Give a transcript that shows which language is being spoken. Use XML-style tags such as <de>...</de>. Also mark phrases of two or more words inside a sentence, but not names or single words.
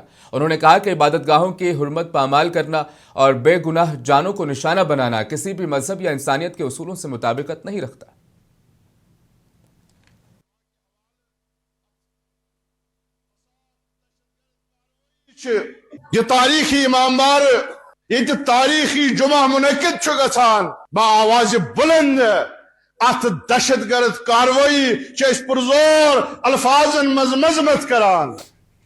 <ur>انہوں نے کہا کہ عبادت گاہوں کی حرمت پامال کرنا اور بے گناہ جانوں کو نشانہ بنانا کسی بھی مذہب یا انسانیت کے اصولوں سے مطابقت نہیں رکھتا.</ur> <ks>ये तारीखी इमामबार ये तारीखी जुमा मुनक़िद गसान बाआवाज़ बुलंद अत दहशतगर्द कार्रवाई पुरजोर अल्फाजन मजमत करान।</ks>